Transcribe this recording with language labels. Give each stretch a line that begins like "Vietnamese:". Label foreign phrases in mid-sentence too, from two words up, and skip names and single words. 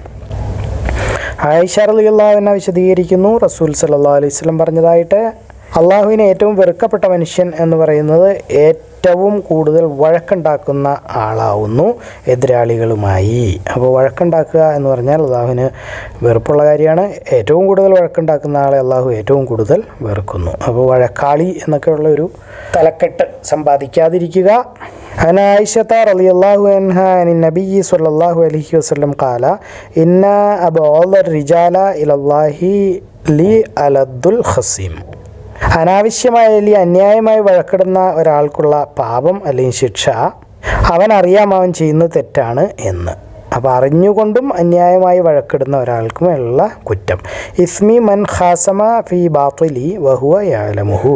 Malayalam: ആയിഷ
Arabic: رضي الله عنها
Malayalam: വിശദീകരിക്കുന്നു, റസൂൽ
Arabic: صلى الله عليه وسلم
Malayalam: പറഞ്ഞതായിട്ട്, അള്ളാഹുവിനെ ഏറ്റവും വെറുക്കപ്പെട്ട മനുഷ്യൻ എന്ന് പറയുന്നത് ഏറ്റവും കൂടുതൽ വഴക്കുണ്ടാക്കുന്ന ആളാവുന്നു എതിരാളികളുമായി. അപ്പോൾ വഴക്കുണ്ടാക്കുക എന്ന് പറഞ്ഞാൽ അള്ളാഹുവിന് വെറുപ്പുള്ള കാര്യമാണ്. ഏറ്റവും കൂടുതൽ വഴക്കുണ്ടാക്കുന്ന ആളെ അള്ളാഹു ഏറ്റവും കൂടുതൽ വെറുക്കുന്നു. അപ്പോൾ വഴക്കാളി എന്നൊക്കെയുള്ള ഒരു തലക്കെട്ട് സമ്പാദിക്കാതിരിക്കുക.
Arabic: عن عائشة رضي الله عنها عن النبي صلى الله عليه وسلم قال إن أبغض الرجال إلى الله لألد الخصيم.
Malayalam: അനാവശ്യമായ അല്ലെങ്കിൽ അന്യായമായി വഴക്കിടുന്ന ഒരാൾക്കുള്ള പാപം അല്ലെങ്കിൽ ശിക്ഷ അവൻ അറിയാം അവൻ ചെയ്യുന്നത് തെറ്റാണ് എന്ന്. അപ്പോൾ അറിഞ്ഞുകൊണ്ടും അന്യായമായി വഴക്കിടുന്ന ഒരാൾക്കുമുള്ള കുറ്റം.
Arabic: إثم من خاصم في باطل وهو يعلمه.